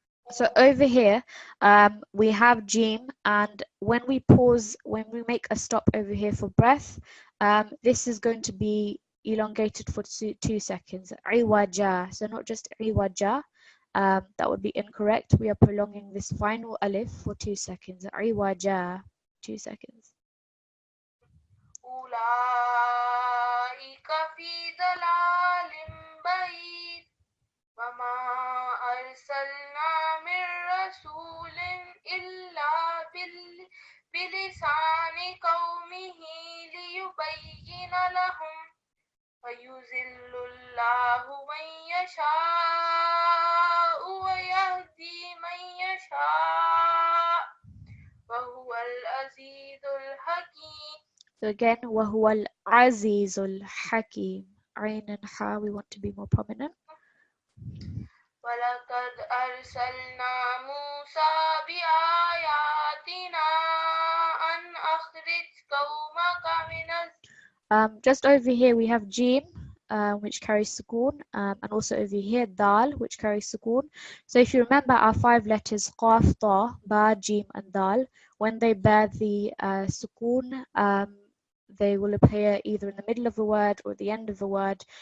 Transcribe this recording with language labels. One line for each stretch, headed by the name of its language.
English: So over here, we have jim, and when we pause, when we make a stop over here for breath, this is going to be elongated for 2 seconds. Iwaja, so not just iwaja, that would be incorrect. We are prolonging this final alif for 2 seconds. Iwaja, 2 seconds.
Arabic: أولئك في ضلال بعيد وما أرسلنا من رسول إلا بلسان قومه ليبين لهم ويذل الله من يشاء ويهدي من يشاء وهو العزيز الحكيم.
English: So again,
Arabic: وهو العزيز الحكيم.
English: Ain and ha, we want to be more prominent.
Arabic: ولقد أرسلنا موسى بآياتنا أن أخرج قومك من.
English: Just over here we have jim, which carries sukoon, and also over here dal, which carries sukoon. So if you remember our 5 letters qaf, ta, ba, jim, and dal, when they bear the sukoon, they will appear either in the middle of a word or at the end of a word.